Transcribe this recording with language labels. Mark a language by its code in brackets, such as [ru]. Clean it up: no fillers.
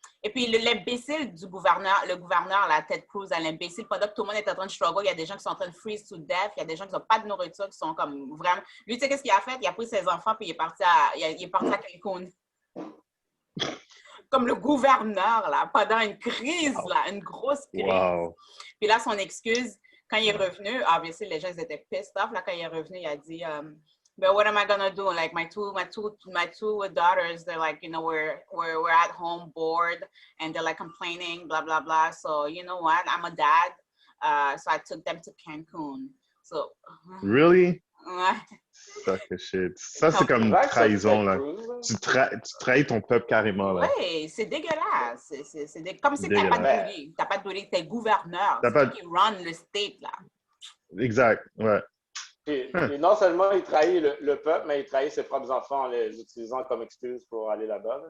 [fr] Et puis, l'imbécile du gouverneur, le gouverneur, la Ted Cruz, l'imbécile, pendant que tout le monde est en train de struggle, il y a des gens qui sont en train de [en] freeze to death, [fr] il y a des gens qui n'ont pas de nourriture, qui sont comme vraiment... Lui, tu sais qu'est-ce qu'il a fait? Il a pris ses enfants, puis il est parti à Cancun. Comme le gouverneur, là, pendant une crise, là, une grosse crise. Wow. Puis là, son excuse, quand il est revenu, obviously, les gens ils étaient [en] pissed off. [fr] Là, quand il est revenu, il a dit... [en] But what am I gonna do? Like my two daughters, they're like, you know, we're at home bored, and they're like complaining, blah blah blah. So you know what? I'm a dad, so I took them to Cancun. So really? [fr] Ouais. [en] Fuck shit. [fr] Ça c'est comme une trahison là. Tu trahis ton peuple carrément là. Oui, c'est dégueulasse. Comme si t'as pas de bully, t'es gouverneur. C'est toi qui run le state là. Exact. Ouais. Et non seulement il trahit le peuple, mais il trahit ses propres enfants en les utilisant comme excuse pour aller là-bas.